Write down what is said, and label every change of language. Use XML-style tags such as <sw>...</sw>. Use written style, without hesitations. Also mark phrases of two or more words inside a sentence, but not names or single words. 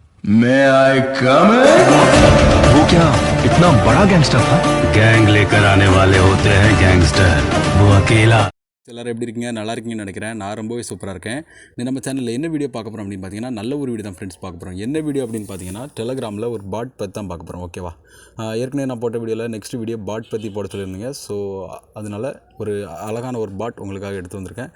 <en>May I come in?</en> <hi>वो क्या इतना बड़ा गैंगस्टर था? गैंग लेकर आने वाले होते हैं गैंगस्टर, वो अकेला।</hi> <ta>எல்லாரும் எப்படி இருக்கீங்க? நல்லா இருக்கீங்கன்னு நினைக்கிறேன். நான் ரொம்பவே சூப்பராக இருக்கேன். நம்ம சேனலில் என்ன வீடியோ பார்க்க போகிறோம் அப்படின்னு பார்த்தீங்கன்னா, நல்ல ஒரு வீடியோ தான் ஃப்ரெண்ட்ஸ் பார்க்க போகிறோம். என்ன வீடியோ அப்படின்னு பார்த்தீங்கன்னா, டெலகிராமில் ஒரு பாட் பற்றி தான் பார்க்க போகிறோம். ஓகேவா? ஏற்கனவே நான் போட்ட வீடியோவில்</ta> <en>next video</en> <ta>பாட் பற்றி போட சொல்லியிருந்தீங்க. ஸோ அதனால் ஒரு அழகான ஒரு பாட் உங்களுக்காக எடுத்து வந்திருக்கேன்.</ta>